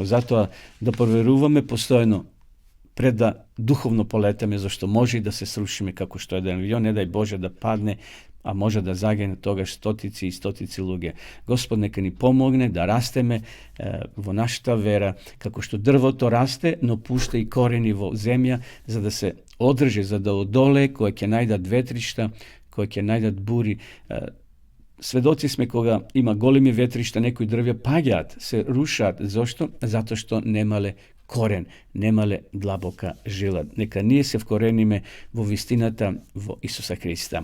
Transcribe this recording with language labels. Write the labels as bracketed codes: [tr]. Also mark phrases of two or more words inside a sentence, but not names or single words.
[mk] Затоа да проверуваме постојано пред да духовно полетаме, зашто може и да се срушиме како што еден авион, не дај Боже да падне, а може да загине тогаш стотици и стотици луѓе. Господ нека ни помогне да растеме во нашата вера, како што дрвото расте, но пушта и корени во земја, за да се одржи, за да одолее, кој ќе најдат ветришта, кој ќе најдат бури. Сведоци сме кога има големи ветришта, некој дрвја паѓаат, се рушат. Зашто? Зато што немале корен, немале длабока жила. Нека ние се вкорениме во вистината во Исуса Криста.